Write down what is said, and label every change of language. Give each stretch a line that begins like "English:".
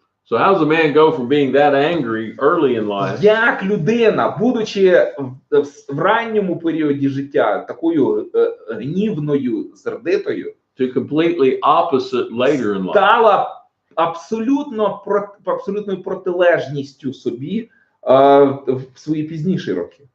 English: So how does a man go from being that angry early in life
Ukrainian: Як людина, будучи в ранньому періоді життя такою гнівною, сердитою,
English: to completely opposite later in life?
Ukrainian: стала абсолютною протилежністю собі в свої пізніші роки.